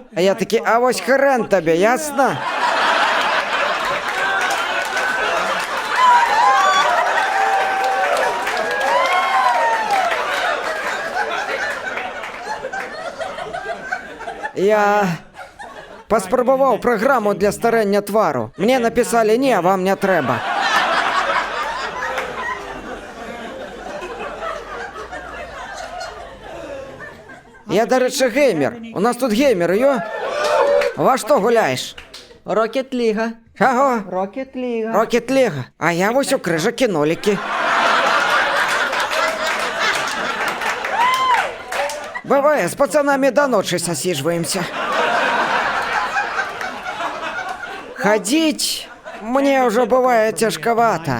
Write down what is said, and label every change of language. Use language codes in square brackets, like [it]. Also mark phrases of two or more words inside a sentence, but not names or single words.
[be] А я такі, а вось хрэн табе, ясна? Я паспрабаваў праграму для старэння твару. Мне напісалі, не, вам не трэба. Я, дарэчы, геймер. У нас тут геймер, ё? Во што гуляеш? Rocket League. Чаго? Rocket League. Rocket League. А я вось у крыжакі-нолікі. Бывае, з пацанамі да ночы сасіжваемся. Хадзіць мне ўжо бывае цяжкавата.